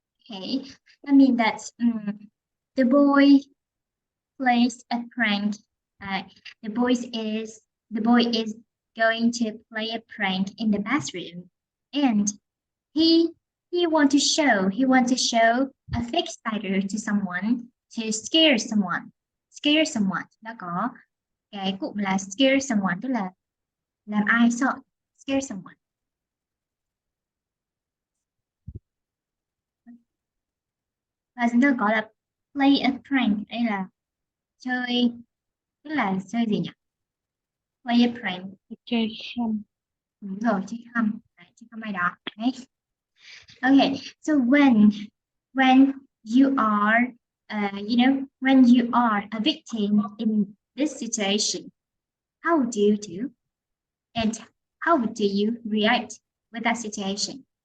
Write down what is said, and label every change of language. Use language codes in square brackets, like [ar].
[en] Okay, I mean that the boy plays a prank. Uh, the boy is going to play a prank in the bathroom, and he he want to show a fake spider to someone to scare someone. [vi] Nó có cái cụm là [en] scare someone, [vi] tức là làm ai sợ, scare someone. Và chúng ta gọi là [en] play a prank, [vi] đây là chơi, tức là chơi gì nhỉ? [en] Play a prank. [vi] Chơi không. Đúng rồi, chơi không ai đó. Đấy. [en] Okay, so when you are when you are a victim in this situation, how do you do? And how do you react with that situation?